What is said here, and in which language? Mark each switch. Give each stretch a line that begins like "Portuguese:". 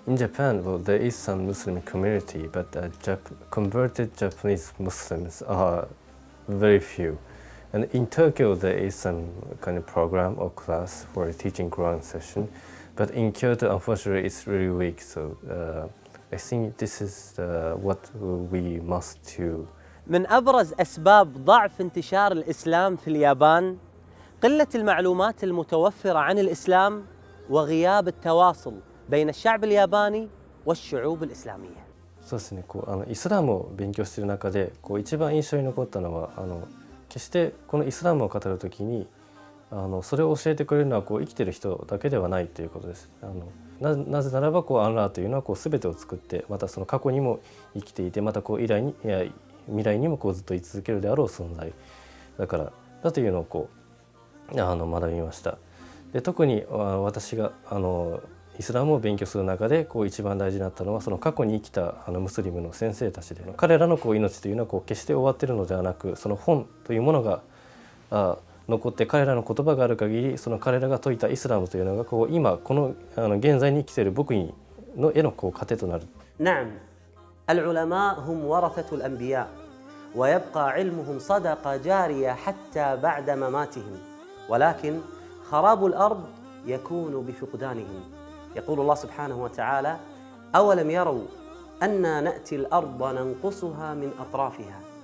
English: In Japan, well, there is some Muslim community, but converted Japanese Muslims are very few. And in Tokyo, there is some kind of program or class for a teaching Quran session, but in Kyoto, unfortunately, it's really weak. So I think this is what we must do.
Arabic: من أبرز أسباب ضعف انتشار الإسلام في اليابان قلة المعلومات المتوفرة عن الإسلام وغياب التواصل بين الشعب الياباني والشعوب الإسلامية.
Japanese: そうですね。イスラムを勉強している中で、一番印象に残ったのは決してこのイスラムを語るときにそれを教えてくれるのは生きている人だけではないということです。なぜならばアンラーというのは全てを作って、またその過去にも生きていて、また未来にもずっと居続けるであろう存在だからだというのを学びました。で、特に私がイスラムを勉強する中で一番大事になったのは、その過去に生きたムスリムの先生たちで、彼らの命というのは決して終わっているのではなく、その本というものが残って、彼らの言葉がある限り、その彼らが説いたイスラムというのが今この現在に生きている僕への糧となる。
Arabic: نعم، العلماء هم ورثة الأنبياء، ويبقى علمهم صدقة جارية حتى بعد مماتهم، ولكن خراب الأرض يكون بفقدانهم. يقول الله سبحانه وتعالى: أولم يروا أنا نأتي الأرض ننقصها من أطرافها.